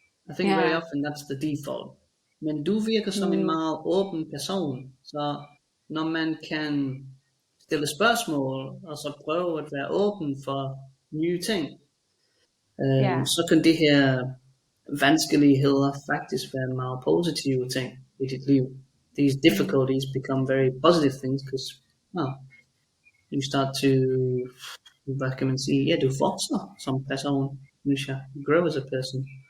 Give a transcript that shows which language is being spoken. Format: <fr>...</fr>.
<en>I think very often that's the default.</en> <da>Men du virker som en meget åben person, så når man kan stille spørgsmål, og så prøve at være åben for nye ting, så kan det her vanskeligheder faktisk være meget positive ting i dit liv.</da> <en>These difficulties become very positive things, because, you start to,</en> <da>hvad kan man sige, du vokser som person,</da> <en>you grow as a person.</en>